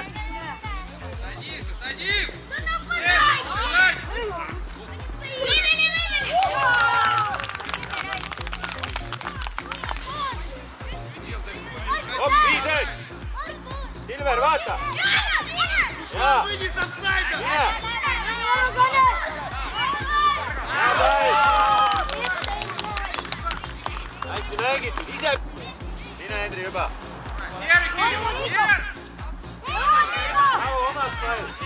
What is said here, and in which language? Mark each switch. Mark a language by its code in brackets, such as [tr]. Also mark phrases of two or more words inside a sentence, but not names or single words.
[ru] Садись! [et] Op, viised. Silver, vaata. Jaa. [ru] Выйди с офсайда! [et] Mine. Hea pall. Hästi mängitud, ise. Mine, Hendri, juba. Bravo, omalt pall.